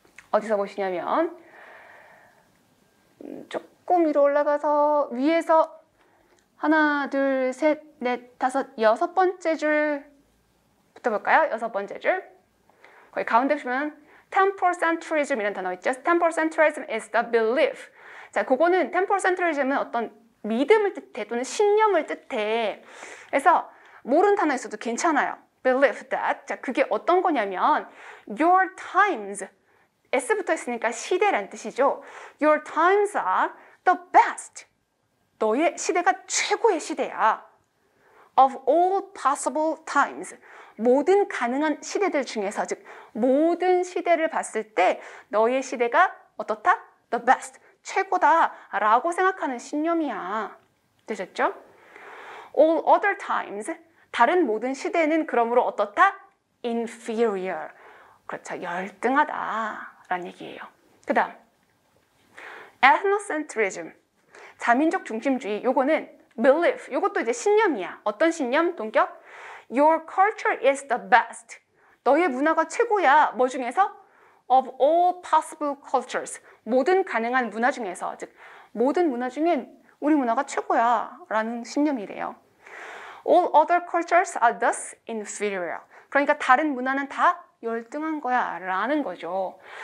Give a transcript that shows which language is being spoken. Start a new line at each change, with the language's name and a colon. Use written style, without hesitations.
Korean: 어디서 보시냐면 조금 위로 올라가서 위에서 하나, 둘, 셋, 넷, 다섯, 6번째 줄부터 볼까요? 6번째 줄. 거기 가운데 보시면 temporocentrism 이라는 단어 있죠.
English: temporocentrism is the belief.
Korean: 자, 그거는 temporocentrism은 어떤 믿음을 뜻해 또는 신념을 뜻해. 그래서 모르는 단어 있어도 괜찮아요.
English: believe that.
Korean: 자, 그게 어떤 거냐면
English: your times.
Korean: S부터 했으니까 시대란 뜻이죠.
English: Your times are the best.
Korean: 너의 시대가 최고의 시대야.
English: Of all possible times.
Korean: 모든 가능한 시대들 중에서, 즉 모든 시대를 봤을 때 너의 시대가 어떻다?
English: The best.
Korean: 최고다라고 생각하는 신념이야. 되셨죠?
English: All other times.
Korean: 다른 모든 시대는 그러므로 어떻다? Inferior. 그렇죠. 열등하다라는 얘기예요. 그 다음 ethnocentrism. 자민족 중심주의. 요거는 belief. 요것도 이제 신념이야. 어떤 신념? 동격?
English: Your culture is the best.
Korean: 너의 문화가 최고야. 뭐 중에서?
English: Of all possible cultures.
Korean: 모든 가능한 문화 중에서. 즉 모든 문화 중엔 우리 문화가 최고야 라는 신념이래요.
English: All other cultures are thus inferior.
Korean: 그러니까 다른 문화는 다 열등한 거야 라는 거죠.